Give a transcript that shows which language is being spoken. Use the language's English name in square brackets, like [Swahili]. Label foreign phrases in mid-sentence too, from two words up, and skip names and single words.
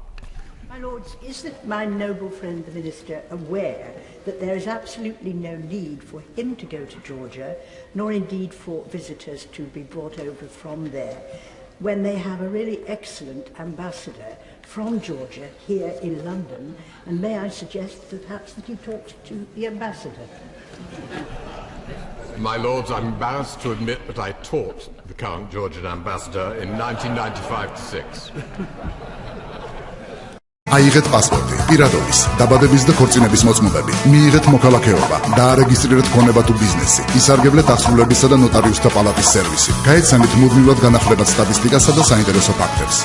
[English] My Lords, isn't my noble friend the Minister aware that there is absolutely no need for him to go to Georgia, nor indeed for visitors to be brought over from there, when they have a really excellent ambassador from Georgia here in London? And may I suggest that perhaps that he talked to the ambassador? My Lords, I'm embarrassed to admit that I taught the current Georgian ambassador in 1995-6. [Georgian] აიღეთ პასპორტი, პირადობის, დაბადების და ქორწინების მოწმობები, მიიღეთ მოქალაქეობა, დაარეგისტრირეთ ქონება თუ ბიზნესი, ისარგებლეთ აღსრულებისა და ნოტარიუსთა პალატის სერვისი, გაეცემით მუდმივად განახლებად სტატისტიკასა და საინტერესო ფაქტებს.